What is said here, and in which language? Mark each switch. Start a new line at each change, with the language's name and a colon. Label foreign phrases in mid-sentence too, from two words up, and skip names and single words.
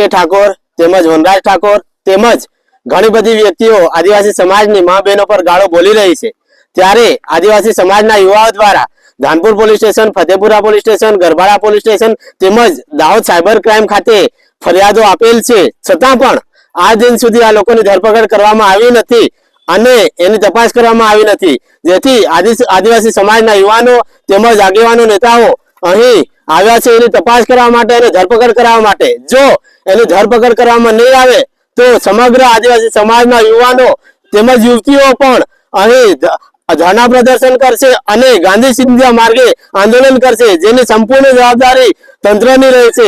Gujarati: ઠાકોર તેમજ વનરાજ ઠાકોર તેમજ ઘણી બધી વ્યક્તિઓ આદિવાસી સમાજની માં બહેનો પર ગાળો બોલી રહી છે, ત્યારે આદિવાસી સમાજના યુવાઓ દ્વારા ધાનપુર પોલીસ સ્ટેશન, ફતેપુરા પોલીસ સ્ટેશન, ગરબાડા પોલીસ સ્ટેશન તેમજ દાહોદ સાઇબર ક્રાઇમ ખાતે ફરિયાદો આપેલ છે, છતાં પણ આ દિન સુધી આ લોકોની ધરપકડ કરવામાં આવી નથી અને એની તપાસ કરવામાં આવી નથી, જેથી આદિવાસી સમાજના યુવાનો તેમજ આગેવાનો નેતાઓ અહીં આવ્યા છે એની તપાસ કરવા માટે અને ધરપકડ કરવા માટે। જો એની ધરપકડ કરવામાં નહીં આવે તો સમગ્ર આદિવાસી સમાજના યુવાનો તેમજ યુવતીઓ પણ અહીં ધરણા પ્રદર્શન કરશે અને ગાંધી સિંધિયા માર્ગે આંદોલન કરશે, જેની સંપૂર્ણ જવાબદારી તંત્રની રહેશે।